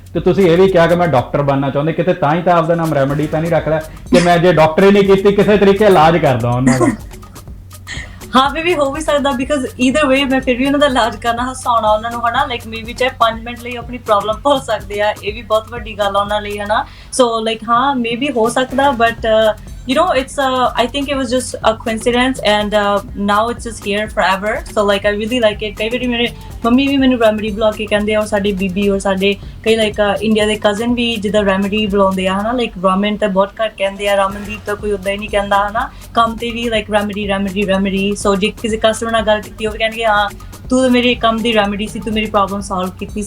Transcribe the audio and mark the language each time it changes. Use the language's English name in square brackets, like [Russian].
[Punjabi] ਤੇ ਤੁਸੀਂ ਇਹ ਵੀ ਕਿਹਾ ਕਿ ਮੈਂ ਡਾਕਟਰ ਬਣਨਾ ਚਾਹੁੰਦੇ, ਕਿਤੇ ਤਾਂ ਹੀ ਤਾਂ ਆਪਦਾ ਨਾਮ ਰੈਮਡੀ ਤਾਂ ਨਹੀਂ ਰੱਖ ਲਿਆ ਕਿ ਮੈਂ ਜੇ ਡਾਕਟਰੀ ਨਹੀਂ ਕੀਤੀ ਕਿਸੇ ਤਰੀਕੇ ਇਲਾਜ ਕਰਦਾ ਉਹਨਾਂ ਦਾ। ਹਾਂ ਵੀ ਹੋ ਵੀ ਸਕਦਾ, [English] because either way [Punjabi] ਮੈਂ ਫਿਰ ਵੀ ਉਹਨਾਂ ਦਾ ਇਲਾਜ ਕਰਨਾ, ਹਸਾਉਣਾ ਉਹਨਾਂ ਨੂੰ, ਹਨਾ, ਲਾਈਕ ਮੇ ਵੀ ਚਾਹੇ 5 ਮਿੰਟ ਲਈ ਆਪਣੀ ਪ੍ਰੋਬਲਮ ਭੁੱਲ ਸਕਦੇ ਆ, ਇਹ ਵੀ ਬਹੁਤ ਵੱਡੀ ਗੱਲ ਆ ਉਹਨਾਂ ਲਈ, ਹਨਾ। ਸੋ ਲਾਈਕ ਹਾਂ ਮੇ ਵੀ ਹੋ ਸਕਦਾ, but [English] you know, it's I think it was just a coincidence, and now it's just here forever, so like I really like it. [Punjabi] ਕਈ ਵਾਰੀ ਮੇਰੇ ਮੰਮੀ ਵੀ ਮੈਨੂੰ ਰੈਮਡੀ ਬੁਲਾ ਕੇ ਕਹਿੰਦੇ ਆ, ਔਰ ਸਾਡੀ ਬੀਬੀ ਔਰ ਸਾਡੇ ਕਈ ਲਾਈਕ ਇੰਡੀਆ ਦੇ ਕਜ਼ਨ ਵੀ ਜਿੱਦਾਂ ਰੈਮਡੀ ਬੁਲਾਉਂਦੇ ਆ, ਹਨਾ, ਲਾਈਕ ਰਾਮਨ ਤਾਂ ਬਹੁਤ ਘੱਟ ਕਹਿੰਦੇ ਆ, ਰਮਨਦੀਪ ਤਾਂ ਕੋਈ ਉੱਦਾਂ ਹੀ ਨਹੀਂ ਕਹਿੰਦਾ, ਹਨਾ, ਕੰਮ ਤੇ ਵੀ ਲਾਈਕ ਰੈਮਡੀ। ਸੋ ਜੇ ਕਿਸੇ ਕਸਟਮਰ ਨਾਲ ਗੱਲ ਕੀਤੀ ਉਹ ਵੀ ਕਹਿਣਗੇ ਹਾਂ ਤੂੰ ਤਾਂ ਮੇਰੇ ਕੰਮ ਦੀ ਰੈਮਡੀ ਸੀ, ਤੂੰ ਮੇਰੀ ਪ੍ਰੋਬਲਮ ਸੋਲਵ ਕੀਤੀ।